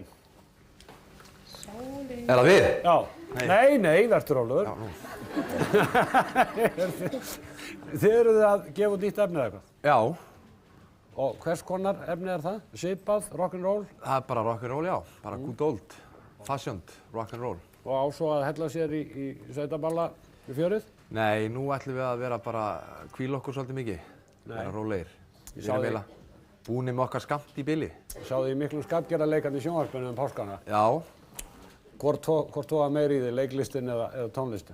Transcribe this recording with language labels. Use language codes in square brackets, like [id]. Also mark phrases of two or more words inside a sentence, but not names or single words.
[is] Er það við? Já. Nei, verður rólegur. Þið eruð að gefa út nýtt efni eða eitthvað? Já. Og hvers konar efni er það? Svipað, rock'n'roll? Það er bara rock'n'roll, já. [en] Bara good old, fashioned rock'n'roll. [is] Og á svo að hella sér í sveitaballa við fjörið? Nei, nú ætlum við að vera bara hvíla okkur svolítið mikið. Bara rólegir. Ég sá búnir með okkar skammt í bili. Sáðu í miklum skapgerðarleikandi í sjónvarpinu páskana. Já, Hvort tóða meir í þig, leiklistin eða tónlistin?